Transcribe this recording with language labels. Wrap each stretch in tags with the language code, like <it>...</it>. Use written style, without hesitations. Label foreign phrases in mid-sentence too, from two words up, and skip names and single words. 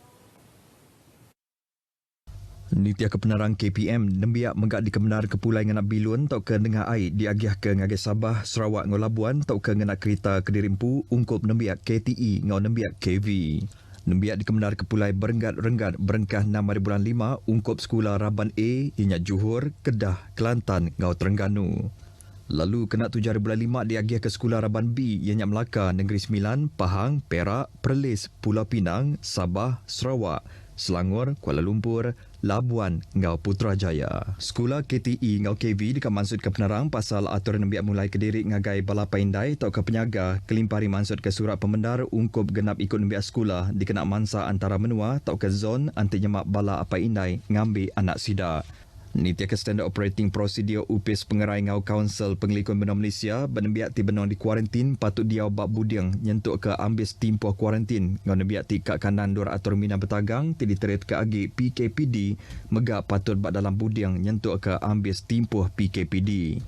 <iba>Nitia kepenerang KPM nembiak megak dikebenar ke pulai ngenak bilun tau ke dengah air diagiah ke ngagai Sabah, Sarawak ngau Labuan tau ke ngenak kereta Kedirimpu ungkup nembiak KTE ngau nembiak KV. Nembiak dikebenar ke pulai berenggat-renggat berengkah 6 hari bulan 5 ungkup sekolah Raban A inya Johor, Kedah, Kelantan ngau Terengganu. Lalu kena 7 hari bulan 5 diagiah ke sekolah Raban B ianya Melaka, Negeri Sembilan, Pahang, Perak, Perlis, Pulau Pinang, Sabah, Sarawak, Selangor, Kuala Lumpur, Labuan ngau Putrajaya. Sekolah KTE ngau KV dekat mansut ke penerang pasal aturan nembiak mulai Kediri ngagai balapa indai tau ke penyaga kelimpari mansut ke surat pemendar ungkup genap ikut nembiak sekolah dikena mansa antara menua tau ke zon anti nyemak bala apa indai ngambil anak sida. Nitia ke</iba> <en>Standard Operating Procedure</en> <iba>UPS Pengerai ngau Kaunsil Pengelikun Benua Malaysia benembiak ti benong di kuarantin patut diau bak Budiang nyentuk ke ambis timpuh kuarantin ngau nembiak ti kat kanan dur atur Mina Betagang ti diterit ke agi PKPD megak patut bak dalam Budiang nyentuk ke ambis timpuh PKPD.</iba>